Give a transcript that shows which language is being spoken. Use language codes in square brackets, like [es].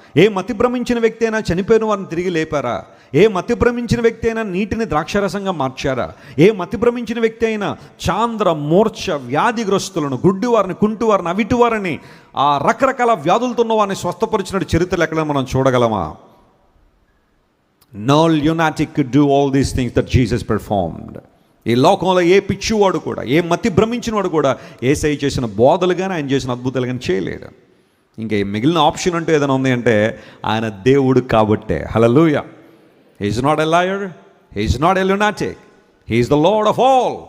[te] ఏ మతి భ్రమించిన వ్యక్తి అయినా చనిపోయిన వారిని తిరిగి లేపారా? ఏ మతి భ్రమించిన వ్యక్తి అయినా నీటిని ద్రాక్షరసంగా మార్చారా? ఏ మతి భ్రమించిన వ్యక్తి అయినా చాంద్ర, మూర్ఛ వ్యాధిగ్రస్తులను, గుడ్డి వారిని, కుంటి వారిని, అవిటి వారిని, ఆ రకరకాల వ్యాధులతో ఉన్న వారిని స్వస్థపరిచినట్టు చరిత్రలు ఎక్కడ మనం చూడగలమా? [en] No lunatic could do all these things that Jesus performed. [te] ఈ లోకంలో ఏ పిచ్చివాడు కూడా, ఏ మతి భ్రమించిన వాడు కూడా యేసయ్య చేసిన బోధలు కానీ ఆయన చేసిన అద్భుతాలు కానీ చేయలేడు. ఇంకా మిగిలిన ఆప్షన్ అంటూ ఏదైనా ఉంది అంటే ఆయన దేవుడు కాబట్టే. హల్లెలూయా. [en] He is not a liar, he is not a lunatic, he is the lord of all.